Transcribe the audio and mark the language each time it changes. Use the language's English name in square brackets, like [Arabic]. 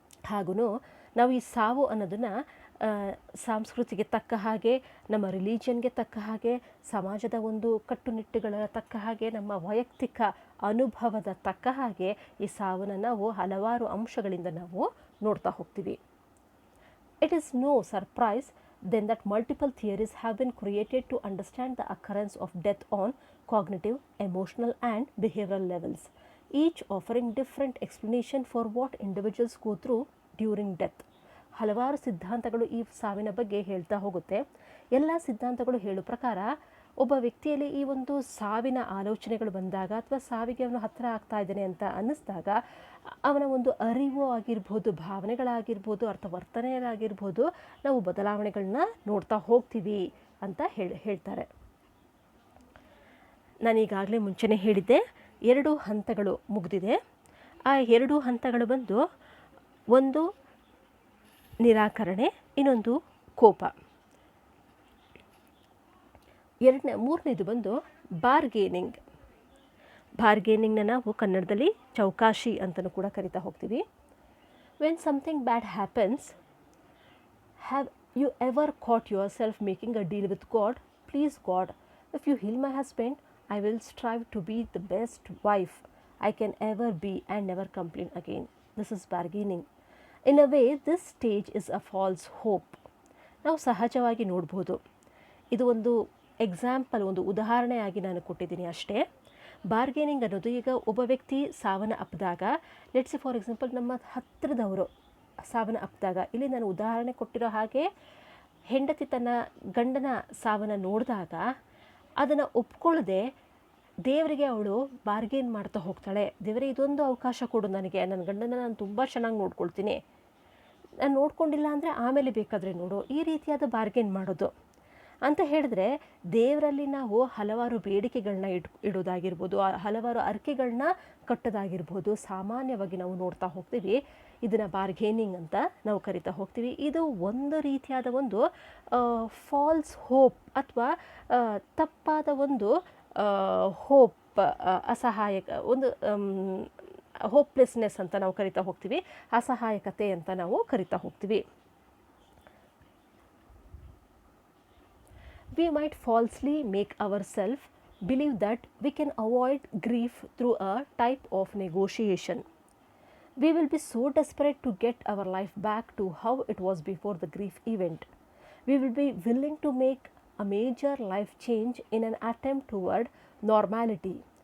[Kannada] ಹಾಗೂ ನಾವು ಈ ಸಾವು ಅನ್ನೋದನ್ನು ಸಂಸ್ಕೃತಿಗೆ ತಕ್ಕ ಹಾಗೆ, ನಮ್ಮ ರಿಲಿಜನ್ಗೆ ತಕ್ಕ ಹಾಗೆ, ಸಮಾಜದ ಒಂದು ಕಟ್ಟುನಿಟ್ಟುಗಳ ತಕ್ಕ ಹಾಗೆ, ನಮ್ಮ ವೈಯಕ್ತಿಕ ಅನುಭವದ ತಕ್ಕ ಹಾಗೆ ಈ ಸಾವನ್ನು ನಾವು ಹಲವಾರು ಅಂಶಗಳಿಂದ ನಾವು ನೋಡ್ತಾ ಹೋಗ್ತೀವಿ. [English] It is no surprise then that multiple theories have been created to understand the occurrence of death on cognitive, emotional and behavioral levels, each offering different explanation for what individuals go through during death. [Kannada] ಹಲವಾರು ಸಿದ್ಧಾಂತಗಳು ಈ ಸಾವಿನ ಬಗ್ಗೆ ಹೇಳ್ತಾ ಹೋಗುತ್ತೆ. ಎಲ್ಲ ಸಿದ್ಧಾಂತಗಳು ಹೇಳೋ ಪ್ರಕಾರ ಒಬ್ಬ ವ್ಯಕ್ತಿಯಲ್ಲಿ ಈ ಒಂದು ಸಾವಿನ ಆಲೋಚನೆಗಳು ಬಂದಾಗ ಅಥವಾ ಸಾವಿಗೆ ಅವನು ಹತ್ತಿರ ಆಗ್ತಾ ಇದ್ದಾನೆ ಅಂತ ಅನ್ನಿಸ್ದಾಗ ಅವನ ಒಂದು ಅರಿವು ಆಗಿರ್ಬೋದು, ಭಾವನೆಗಳಾಗಿರ್ಬೋದು, ವರ್ತನೆಗಳಾಗಿರ್ಬೋದು, ನಾವು ಬದಲಾವಣೆಗಳನ್ನ ನೋಡ್ತಾ ಹೋಗ್ತೀವಿ ಅಂತ ಹೇಳ್ತಾರೆ. ನಾನೀಗಾಗಲೇ ಮುಂಚೆನೇ ಹೇಳಿದ್ದೆ, 2 ಹಂತಗಳು ಮುಗಿದಿದೆ. ಆ 2 ಹಂತಗಳು ಬಂದು ಒಂದು ನಿರಾಕರಣೆ, ಇನ್ನೊಂದು ಕೋಪ. ಮೂರನೇದು ಬಂದು ಬಾರ್ಗೇನಿಂಗ್. ಬಾರ್ಗೇನಿಂಗ್ನ ನಾವು ಕನ್ನಡದಲ್ಲಿ ಚೌಕಾಶಿ ಅಂತಲೂ ಕೂಡ ಕರಿತಾ ಹೋಗ್ತೀವಿ. [English] When something bad happens, have you ever caught yourself making a deal with God? Please God, if you heal my husband, I will strive to be the best wife I can ever be and never complain again. This is bargaining. In a way, this stage is a false hope. [Kannada] ನಾವು ಸಹಜವಾಗಿ ನೋಡ್ಬೋದು. ಇದು ಒಂದು example, ಒಂದು ಉದಾಹರಣೆಯಾಗಿ ನಾನು ಕೊಟ್ಟಿದ್ದೀನಿ ಅಷ್ಟೇ. ಬಾರ್ಗೇನಿಂಗ್ ಅನ್ನೋದು, ಈಗ ಒಬ್ಬ ವ್ಯಕ್ತಿ ಸಾವನ್ನ ಅಪ್ಪಿದಾಗ, ಲೆಟ್ಸ್ ಫಾರ್ ಎಕ್ಸಾಂಪಲ್ ನಮ್ಮ ಹತ್ತಿರದವರು ಸಾವನ್ನ ಅಪ್ಪಿದಾಗ, ಇಲ್ಲಿ ನಾನು ಉದಾಹರಣೆ ಕೊಟ್ಟಿರೋ ಹಾಗೆ ಹೆಂಡತಿ ತನ್ನ ಗಂಡನ ಸಾವನ್ನ ನೋಡಿದಾಗ ಅದನ್ನು ಒಪ್ಕೊಳ್ಳದೆ ದೇವರಿಗೆ ಅವಳು ಬಾರ್ಗೇನ್ ಮಾಡ್ತಾ ಹೋಗ್ತಾಳೆ. ದೇವರೇ, ಇದೊಂದು ಅವಕಾಶ ಕೊಡು ನನಗೆ, ನನ್ನ ಗಂಡನ ನಾನು ತುಂಬ ಚೆನ್ನಾಗಿ ನೋಡ್ಕೊಳ್ತೀನಿ, ನಾನು ನೋಡ್ಕೊಂಡಿಲ್ಲ ಅಂದರೆ ಆಮೇಲೆ ಬೇಕಾದರೆ ನೋಡು, ಈ ರೀತಿಯಾದ ಬಾರ್ಗೇನ್ ಮಾಡೋದು. ಅಂತ ಹೇಳಿದ್ರೆ ದೇವರಲ್ಲಿ ನಾವು ಹಲವಾರು ಬೇಡಿಕೆಗಳನ್ನ ಇಡೋದಾಗಿರ್ಬೋದು, ಹಲವಾರು ಅರಿಕೆಗಳನ್ನ ಕಟ್ಟೋದಾಗಿರ್ಬೋದು ಸಾಮಾನ್ಯವಾಗಿ ನಾವು ನೋಡ್ತಾ ಹೋಗ್ತೀವಿ. ಇದನ್ನು ಬಾರ್ಗೇನಿಂಗ್ ಅಂತ ನಾವು ಕರಿತಾ ಹೋಗ್ತೀವಿ. ಇದು ಒಂದು ರೀತಿಯಾದ ಒಂದು ಫಾಲ್ಸ್ ಹೋಪ್ ಅಥವಾ ತಪ್ಪಾದ ಒಂದು ಹೋಪ್, ಅಸಹಾಯಕ ಒಂದು ಹೋಪ್ಲೆಸ್ನೆಸ್ ಅಂತ ನಾವು ಕರಿತಾ ಹೋಗ್ತೀವಿ, ಅಸಹಾಯಕತೆ ಅಂತ ನಾವು ಕರಿತಾ ಹೋಗ್ತೀವಿ. [English] We might falsely make ourselves believe that we can avoid grief through a type of negotiation. We will be so desperate to get our life back to how it was before the grief event. We will be willing to make a major life change in an attempt toward normality.